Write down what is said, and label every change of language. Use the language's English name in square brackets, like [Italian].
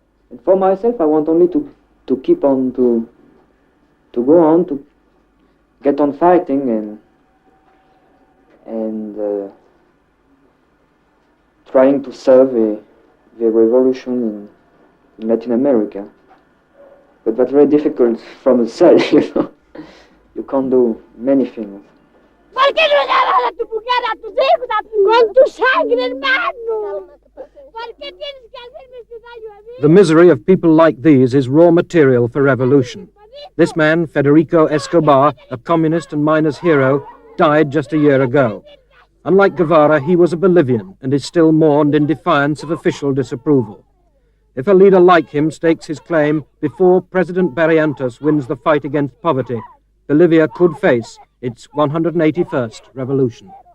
[English] And for myself, I want only to keep on, to go on, to get on fighting and trying to serve the revolution in Latin America. But that's very difficult from the side, you know. You can't do many things. [Spanish] ¿Por qué no llamas a tu mujer, a tus hijos, con tu sangre, hermano? ¿Por qué tienes que hacerme este daño a mí? [English] The misery of people like these is raw material for revolution. This man, Federico Escobar, a communist and miners' hero, died just a year ago. Unlike Guevara, he was a Bolivian and is still mourned in defiance of official disapproval. if a leader like him stakes his claim before President Barrientos wins the fight against poverty, Bolivia could face its 181st revolution.